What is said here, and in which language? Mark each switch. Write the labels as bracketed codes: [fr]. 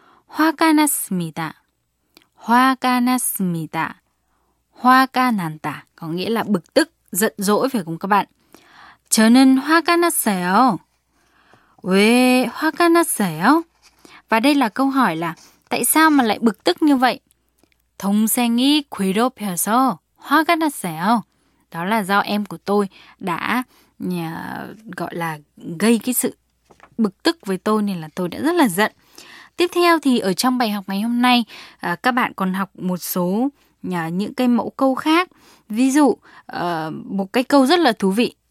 [ko] 화가 났습니다. 화가 났습니다. 화가 난다. [vi] Có nghĩa là bực tức, giận dỗi, phải không các bạn? [ko] 저는 화가 났어요. 왜 화가 났어요? [vi] Và đây là câu hỏi là tại sao mà lại bực tức như vậy? [ko] 동생이 괴롭혀서 화가 났어요. [vi] Đó là do em của tôi đã gọi là gây cái sự bực tức với tôi nên là tôi đã rất là giận. Tiếp theo thì ở trong bài học ngày hôm nay, các bạn còn học một số những cái mẫu câu khác. Ví dụ, một cái câu rất là thú vị.